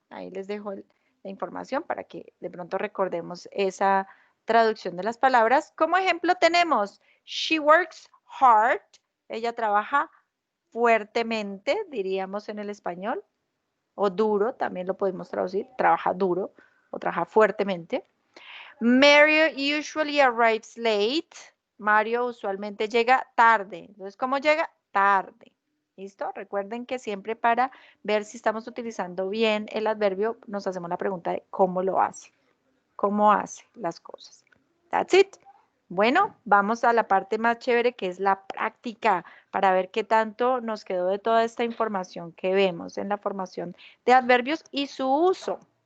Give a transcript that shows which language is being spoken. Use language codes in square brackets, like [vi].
[es] Ahí les dejo la información para que de pronto recordemos esa traducción de las palabras. Como ejemplo tenemos, [en] she works hard, [es] ella trabaja fuertemente, diríamos en el español, o duro, también lo podemos traducir, trabaja duro o trabaja fuertemente. [en] Mario usually arrives late. [es] Mario usualmente llega tarde. Entonces, ¿cómo llega? Tarde. ¿Listo? Recuerden que siempre para ver si estamos utilizando bien el adverbio, nos hacemos la pregunta de cómo lo hace. ¿Cómo hace las cosas? [en] That's it. [es] Bueno, vamos a la parte más chévere que es la práctica para ver qué tanto nos quedó de toda esta información que vemos en la formación de adverbios y su uso.